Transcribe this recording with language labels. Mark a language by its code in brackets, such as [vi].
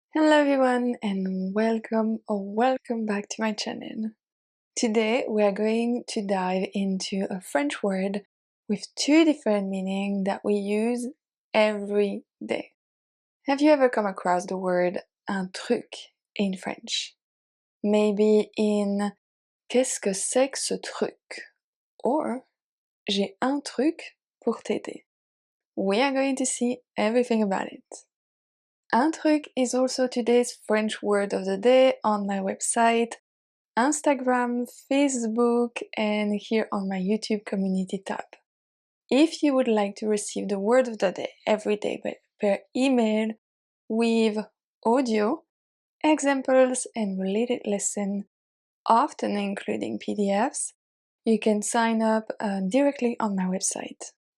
[en] Hello everyone and welcome back to my channel. Today we are going to dive into a French word with two different meanings that we use every day. Have you ever come across the word un truc in French? Maybe in [fr] qu'est-ce que c'est que ce truc? [en] Or [fr] j'ai un truc pour t'aider. [en] We are going to see everything about it. Un truc is also today's French word of the day on my website, Instagram, Facebook, and here on my YouTube community tab. If you would like to receive the word of the day every day per email with audio, examples, and related lessons, often including PDFs, you can sign up directly on my website.